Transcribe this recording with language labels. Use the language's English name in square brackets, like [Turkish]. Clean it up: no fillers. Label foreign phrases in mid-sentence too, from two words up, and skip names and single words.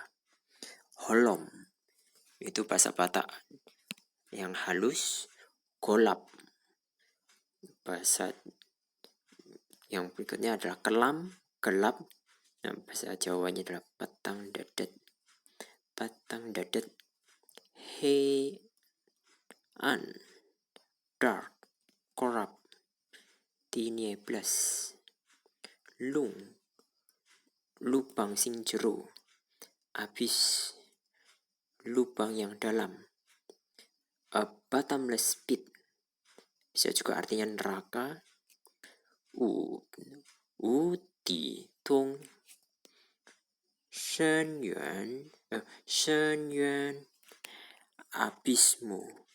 [Indonesian] Holom itu bahasa Batak yang halus. Golap, bahasa yang berikutnya adalah kelam, gelap. Nah, bahasa Jawanya adalah [Javanese] petang dadet. Petang dadet. [Chinese] 黑暗, dark, [Spanish] korap, tinieblas. [Javanese] Lung, lubang sing jero. [Indonesian] Abis, lubang yang dalam. [English] A bottomless pit, [Indonesian] bisa juga artinya neraka. [Chinese] 地洞，深渊, abismu.